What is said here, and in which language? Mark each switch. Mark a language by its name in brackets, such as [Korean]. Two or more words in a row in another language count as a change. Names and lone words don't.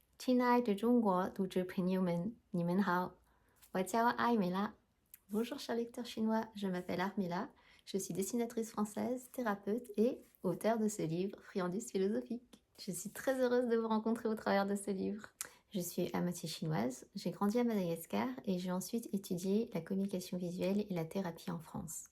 [Chinese] 亲爱的中国读者朋友们，你们好，我叫艾美拉。 [French] Bonjour chers lecteurs chinois, je m'appelle Armila, je suis dessinatrice française, thérapeute et auteure de ce livre Friandise philosophique. Je suis très heureuse de vous rencontrer au travers de ce livre. Je suis à moitié chinoise, j'ai grandi à Madagascar et j'ai ensuite étudié la communication visuelle et la thérapie en France.